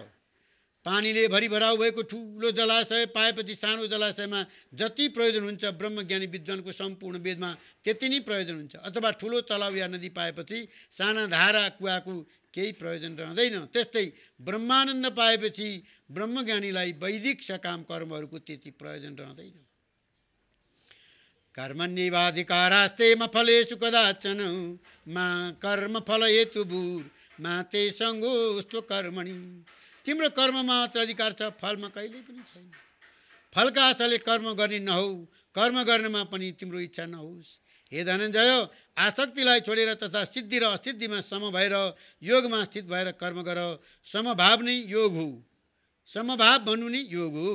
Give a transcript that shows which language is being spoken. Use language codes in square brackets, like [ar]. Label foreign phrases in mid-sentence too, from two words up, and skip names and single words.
[ne] पानीले भरिभराउ भएको ठुलो जलाशय पाएपछि सानो जलाशयमा जति प्रयोजन हुन्छ ब्रह्मज्ञानी विद्वानको सम्पूर्ण वेदमा त्यति नै प्रयोजन हुन्छ। अथवा ठुलो तलाउ या नदी पाएपछि साना धारा कुवाको केही प्रयोजन रहँदैन। त्यस्तै ब्रह्मानन्द पाएपछि ब्रह्मज्ञानीलाई वैदिक सकाम कर्महरूको त्यति प्रयोजन रहँदैन। [sa] कर्मण्येवाधिकारास्ते मा फलेषु कदाचन मा कर्मफल हेतुभूर् मा ते सङ्गोऽस्त्व कर्मणि। [ne] तिम्रो कर्ममा मात्र अधिकार छ, फलमा कहिल्यै पनि छैन। फलका आशाले कर्म गर्ने नहौ, कर्म गर्नमा पनि तिम्रो इच्छा नहोस्। हे धनञ्जय, आसक्तिलाई छोडेर तथा सिद्धि र असिद्धिमा सम भएर योगमा स्थित भएर कर्म गर। समभाव नै योग हो। समभाव भन्नु नि योग हो।